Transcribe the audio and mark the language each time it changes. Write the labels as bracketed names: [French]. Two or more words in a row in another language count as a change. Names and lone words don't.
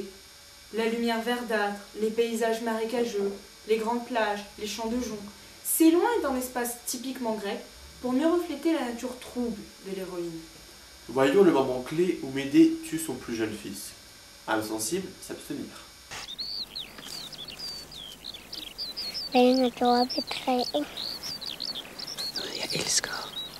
[French] La lumière verdâtre, les paysages marécageux, les grandes plages, les champs de joncs, s'éloignent d'un espace typiquement grec pour mieux refléter la nature trouble de l'héroïne. Voyons le moment clé où Médée tue son plus jeune fils. Âme sensible, s'abstenir. [Danish] Længe går op i træet. Noget, jeg elsker.